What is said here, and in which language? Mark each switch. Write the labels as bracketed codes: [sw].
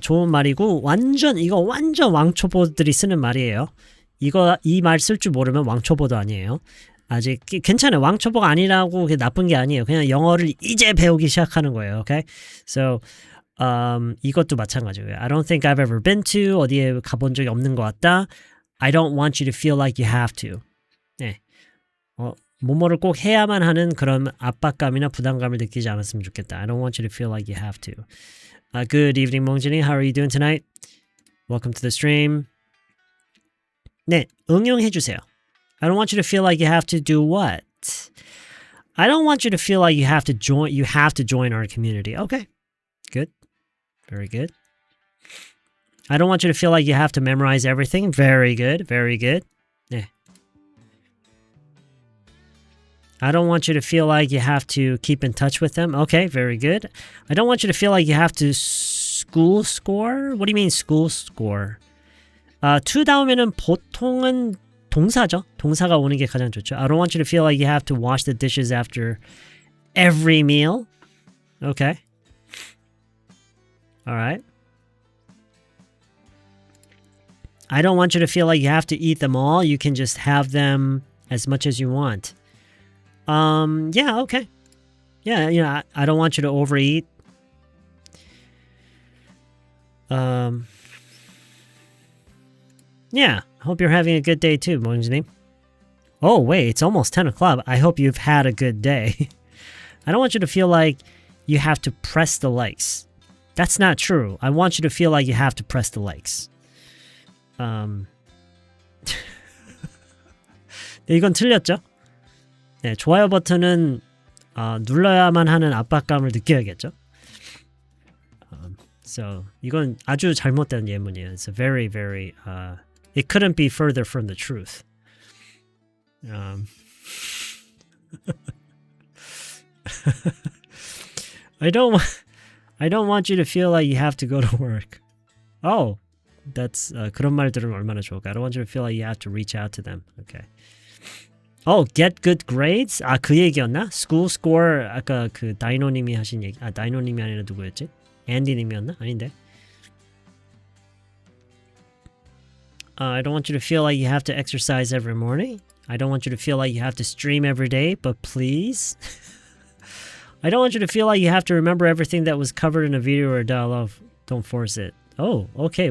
[ko] 좋은 말이고, 이거 완전 왕초보들이 쓰는 말이에요. 이 말 쓸 줄 모르면 왕초보도 아니에요. 아직 괜찮아요. 왕초보가 아니라고 그게 나쁜 게 아니에요. 그냥 영어를 이제 배우기 시작하는 거예요. [en] Okay? [ko] So, 이것도 마찬가지예요. [en] I don't think I've ever been to, [ko] 어디에 가본 적이 없는 것 같다. [en] I don't want you to feel like you have to. [ko] 네. 뭐뭐를 꼭 해야만 하는 그런 압박감이나 부담감을 느끼지 않았으면 좋겠다. [en] I don't want you to feel like you have to. Good evening, 몽진이. How are you doing tonight? Welcome to the stream. [ko] 네, 응용해 주세요. [en] I don't want you to feel like you have to do what? I don't want you to feel like you have to join our community. Okay. Good. Very good. I don't want you to feel like you have to memorize everything. Very good. Very good. 네. I don't want you to feel like you have to keep in touch with them. Okay, very good. I don't want you to feel like you have to school score. What do you mean school score? [ko] to 다음에는 보통은 동사죠. 동사가 오는 게 가장 좋죠. [en] I don't want you to feel like you have to wash the dishes after every meal. Okay. All right. I don't want you to feel like you have to eat them all. You can just have them as much as you want. Yeah, okay. Yeah, I don't want you to overeat. Yeah, hope you're having a good day too, 몽진님. Oh, wait, it's almost 10 o'clock. I hope you've had a good day. I don't want you to feel like you have to press the likes. That's not true. I want you to feel like you have to press the likes. [ko] 네, 이건 틀렸죠? 네, 좋아요 버튼은 눌러야만 하는 압박감을 느껴야겠죠? [en] So, [ko] 이건 아주 잘못된 예문이에요. [en] It's a very, very, it couldn't be further from the truth. Um, I don't want you to feel like you have to go to work. Oh, that's [ko] 그런 말 들으면 얼마나 좋을까? [en] I don't want you to feel like you have to reach out to them. Okay. Oh, get good grades? [ko] 아, 그 얘기였나? School score 아까 그 다이노님이 하신 얘기. 아, 다이노님이 아니라 누구였지? 앤디님이었나? 아닌데. [en] I don't want you to feel like you have to exercise every morning. I don't want you to feel like you have to stream every day, but please. I don't want you to feel like you have to remember everything that was covered in a video or a dialogue. Don't force it. Oh, okay.